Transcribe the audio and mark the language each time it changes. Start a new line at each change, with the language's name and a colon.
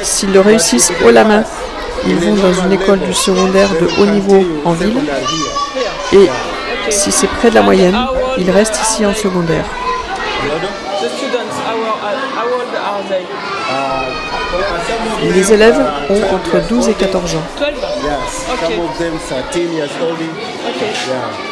French: S'ils le réussissent haut la main, ils vont dans une école du secondaire de haut niveau en ville. Et si c'est près de la moyenne, ils restent ici en secondaire.
English: The students, how old are they?
French: Les élèves ont entre 12 et 14 ans.
English: 12? Yes, Okay. some of them 13 years old. Okay. Yeah.